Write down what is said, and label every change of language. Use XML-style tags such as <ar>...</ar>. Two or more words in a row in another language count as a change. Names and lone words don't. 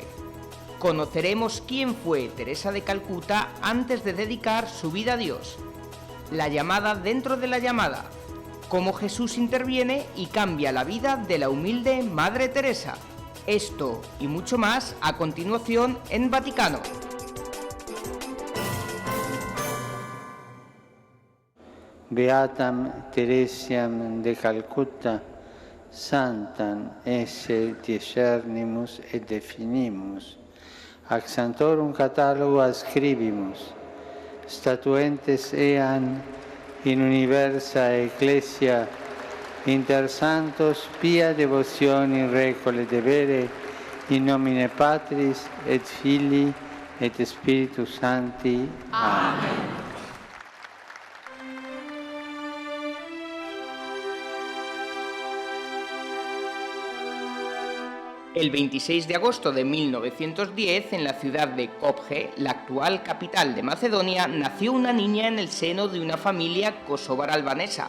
<es>Conoceremos quién fue Teresa de Calcuta antes de dedicar su vida a Dios. La llamada dentro de la llamada. Cómo Jesús interviene y cambia la vida de la humilde Madre Teresa. Esto y mucho más a continuación en Vaticano.</es> <la>Beatam Teresiam de Calcutta, santam esse discernimus et definimus, ac sanctorum catalogo ascribimus, statuentes ean in universa ecclesia inter santos pia devotionis recole devere in nomine Patris et Filii et Spiritus Sancti. Amen.</la> <es>El 26 de agosto de 1910, en la ciudad de Skopje, la actual capital de Macedonia, nació una niña en el seno de una familia kosovar-albanesa.</es>